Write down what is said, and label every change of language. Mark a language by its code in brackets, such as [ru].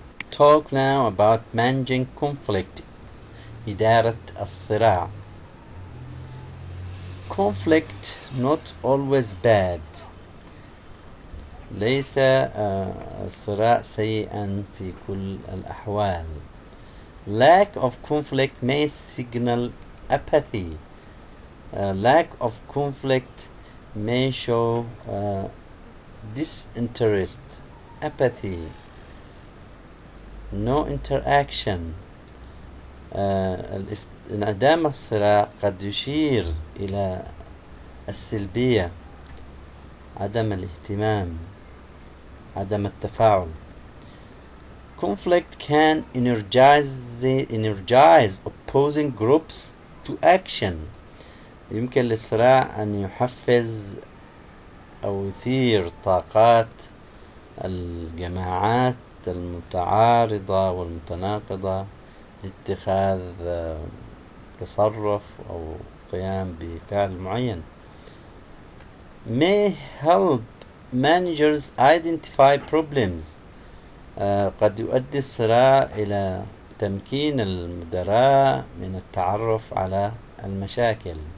[en] Talk now about managing conflict. [ar] إدارة الصراع. [en] Conflict not always bad. [ar] ليس الصراع سيئا في كل الأحوال. [en] Lack of conflict may signal apathy. Lack of conflict may show disinterest, apathy, no interaction. [ar] انعدام الصراع قد يشير إلى السلبية، عدم الاهتمام، عدم التفاعل. [en] Conflict can energize opposing groups to action. [ar] يمكن للصراع أن يحفز أو يثير طاقات الجماعات المتعارضة والمتناقضة لاتخاذ تصرف أو قيام بفعل معين. [en] May help managers identify problems. [ar] قد يؤدي الصراع إلى تمكين المدراء من التعرف على المشاكل.